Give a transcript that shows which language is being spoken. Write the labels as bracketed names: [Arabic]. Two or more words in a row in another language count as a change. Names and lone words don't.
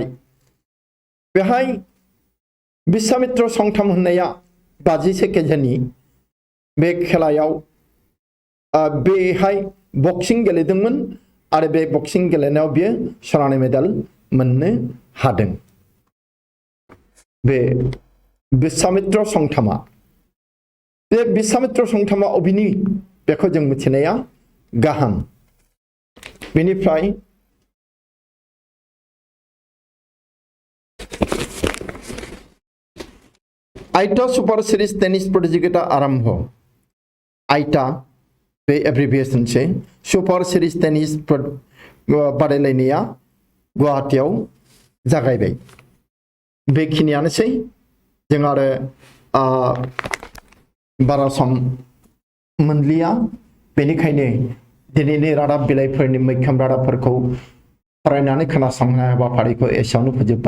[Bodo] बेहाय विश्वामित्र संथाम होननाया 50 केजिनि बे खेलायाव बेहाय बक्सिं गेलेदोंमोन आरो बे बक्सिं गेलेनायाव बियो सनानि मेडेल मोननो हादों। बे विश्वामित्र संथामा, बे विश्वामित्र संथामा अबिनि बेखौ जों मिथिनाया गाहाम। बेनिफ्राय आइटा सुपर सीरीज टेनिस प्रतियोगिता आरंभ। आइटा बे एब्रिभिएशन से सुपर सीरीज टेनिस बादायलायनाया गुवाहाटीआव जागायबाय। बेखिनियानोसै, जों आरो बारा सम मोनलिया, बेनिखायनो दिनैनि रादाब बिलाइफोरनि मैखोम रादाबफोरखौ फरायनानै खोनासंनाय हाबाफारिखौ एसेयावनो फोजोबबाय।